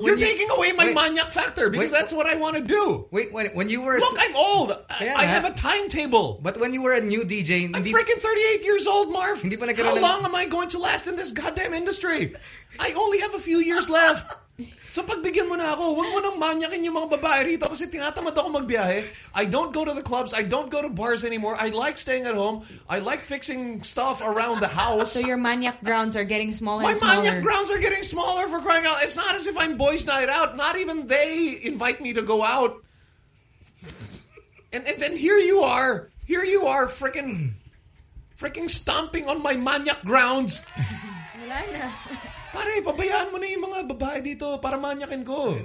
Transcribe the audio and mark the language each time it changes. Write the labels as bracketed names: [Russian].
[English] You're taking away my manyak factor because that's what I want to do. Wait, when you were... Look, I'm old. I have a timetable. But when you were a new DJ... I'm freaking 38 years old, Marv. [Filipino] Hindi pa nagkaroon ng... [English] How long am I going to last in this goddamn industry? I only have a few years left. [Filipino] So pagbigyan mo na ako, huwag mo nang manyakin yung mga babae rito kasi tinatamad ako magbiyahe. [English] I don't go to the clubs. I don't go to bars anymore. I like staying at home. I like fixing stuff around the house. So your manyak grounds are getting smaller and smaller. My manyak grounds are getting smaller, for crying out. It's not as if I'm boys' night out. Not even they invite me to go out. And then here you are. Here you are freaking stomping on my manyak grounds. [Filipino] Pare, pabayaan mo na yung mga babae dito para manyakin ko.